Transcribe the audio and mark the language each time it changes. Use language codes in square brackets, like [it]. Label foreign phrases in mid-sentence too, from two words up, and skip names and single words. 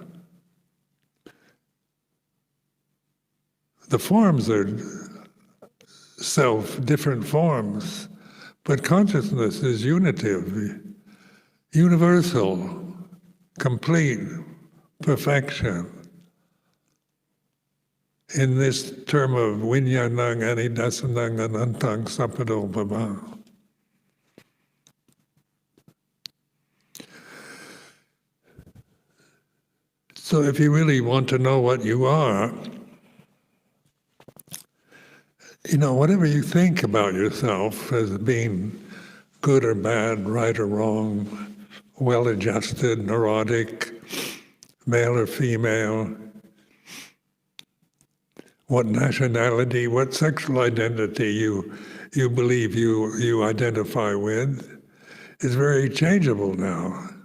[en] The forms are self, different forms, but consciousness is unitive, universal, complete, perfection. In this term of [pi] vinyanang anidasanang anantang sapado bhava. [en] So if you really want to know what you are, whatever you think about yourself as being good or bad, right or wrong, well-adjusted, neurotic, male or female, what nationality, what sexual identity you believe you identify with, is very changeable now.